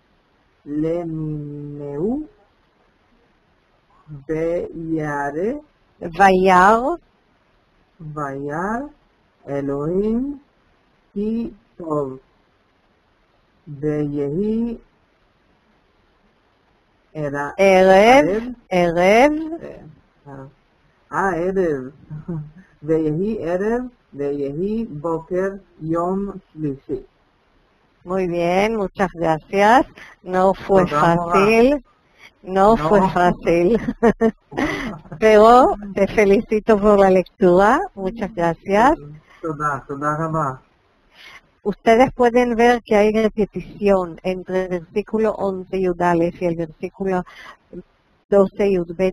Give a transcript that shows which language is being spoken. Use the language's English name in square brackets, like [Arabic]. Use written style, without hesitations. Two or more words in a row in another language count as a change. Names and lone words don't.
[Hebrew] למינהו וירא אלוהים כי טוב ויהי ערב ויהי ערב ויהי בוקר יום שלישי. [Spanish] Muy bien, muchas gracias. No fue fácil. No fue fácil, pero te felicito por la lectura, muchas gracias. Ustedes pueden ver que hay repetición entre el versículo 11 Yudales y el versículo 12 Yudbet.